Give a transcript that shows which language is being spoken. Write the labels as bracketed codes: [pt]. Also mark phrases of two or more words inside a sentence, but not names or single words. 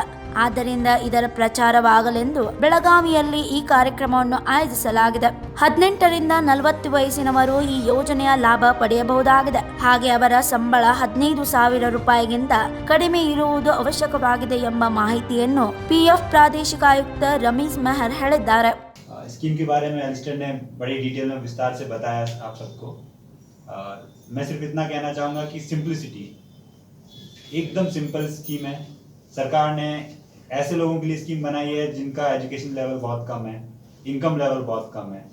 [kn] ಆದ್ದರಿಂದ ಇದರ ಪ್ರಚಾರವಾಗಲೆಂದು ಬೆಳಗಾವಿಯಲ್ಲಿ ಈ ಕಾರ್ಯಕ್ರಮವನ್ನು ಆಯೋಜಿಸಲಾಗಿದೆ. 18 ರಿಂದ 40 ವಯಸ್ಸಿನವರು ಈ ಯೋಜನೆಯ ಲಾಭ ಪಡೆಯಬಹುದಾಗಿದೆ. ಹಾಗೆ ಅವರ ಸಂಬಳ 15,000 ರೂಪಾಯಿಗಿಂತ ಕಡಿಮೆ ಇರುವುದು ಅವಶ್ಯಕವಾಗಿದೆ ಎಂಬ ಮಾಹಿತಿಯನ್ನು PF ಪ್ರಾದೇಶಿಕ ಆಯುಕ್ತ ರಮೇಶ್ ಮೆಹರ್ ಹೇಳಿದ್ದಾರೆ. [hi] स्कीम के बारे में एलिस्टर ने बड़ी डिटेल में विस्तार से बताया आप सबको मैं सिर्फ इतना कहना चाहूँगा कि सिंप्लिसिटी, एकदम [en] simple scheme [hi] है। सरकार ने ऐसे लोगों के लिए स्कीम बनाई है जिनका [en] education level [hi] बहुत कम है, [en] income level [hi] बहुत कम है।